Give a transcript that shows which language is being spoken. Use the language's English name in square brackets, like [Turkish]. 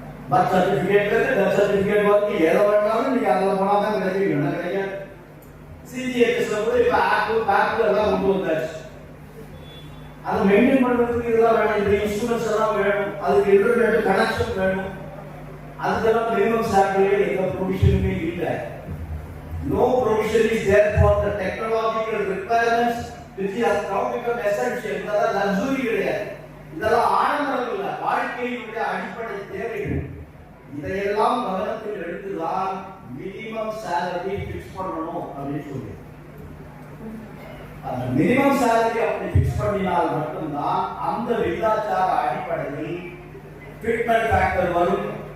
[Tamil] Birth சர்டிபிகேட்ல இருந்து death certificate வரைக்கும் எதை வேணாலும் நீங்க அதில் போனா தான் கிடைக்கும். என்ன கிடைக்காது. சிஜிஹெச்ல கூட இப்ப ஆப் எல்லாம் கொண்டு வந்தாச்சு. அதை மெயின்டைன் பண்றதுக்கு இதெல்லாம் வேணும், இந்த இன்ஸ்ட்ருமெண்ட்ஸ் எல்லாம் வேணும், அதுக்கு இன்டர்நெட் கனெக்ஷன் வேணும். அதுக்கெல்லாம் மினிமம் சேலரியில எந்த ப்ரொவிஷனுமே இல்லை. [English] No provision is there for the technological requirements which has now become essential. [Tamil] இதெல்லாம் லக்ஸுரி கிடையாது, இதெல்லாம் ஆடம்பரம் இல்லை, வாழ்க்கையினுடைய அடிப்படை தேவைகள். இதையெல்லாம் கவனத்தில் எடுத்துதான் மினிமம் சேலரி ஃபிக்ஸ் பண்ணணும் அப்படின்னு சொல்லி அந்த மினிமம் சேலரி அப்படி ஃபிக்ஸ் பண்ணினால் மட்டும்தான் அந்த விகிதாச்சார அடிப்படையில் ஃபிட்மென்ட் ஃபேக்டர் வரும்.